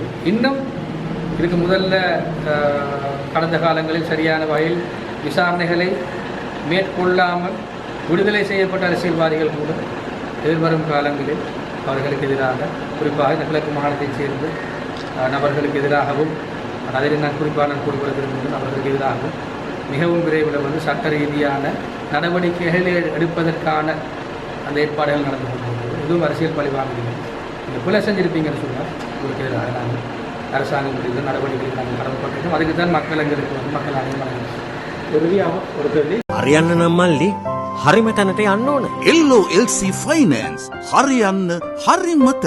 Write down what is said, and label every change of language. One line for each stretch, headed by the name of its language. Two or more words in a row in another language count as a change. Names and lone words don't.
Tamil: இன்னும் இதுக்கு முதல்ல கடந்த காலங்களில் சரியான வகையில் விசாரணைகளை மேற்கொள்ளாமல் விடுதலை செய்யப்பட்ட அரசியல்வாதிகள் கூட எதிர்வரும் காலங்களில் அவர்களுக்கு எதிராக குறிப்பாக இந்த கிழக்கு மாகாணத்தைச் சேர்ந்த நபர்களுக்கு எதிராகவும் அதில் நான் குறிப்பாக குறிப்பிடுவதற்கு அவர்களுக்கு எதிராகவும் மிகவும் விரைவில் சட்ட ரீதியான நடவடிக்கைகளை எடுப்பதற்கான அந்த ஏற்பாடுகள் நடந்து கொண்டிருக்கிறது. இதுவும் அரசியல் பழிவாங்குகிறது. நீங்கள் கொலை செஞ்சிருப்பீங்கன்னு சொன்னால் உங்களுக்கு எதிராக நாங்கள் அரசாங்கம் முடிந்த நடவடிக்கைகள் நாங்கள் கடமைப்பட்டிருக்கோம். அதுக்கு தான் மக்கள் எங்களுக்கு மக்கள் அனைவரும் இறுதியாக ஒரு கேள்வி
Sinhala: හරියන්න නම් මල්ලි හරිම තැනට යන්න ඕන. LOLC Finance හරියන්න හරිම තැන.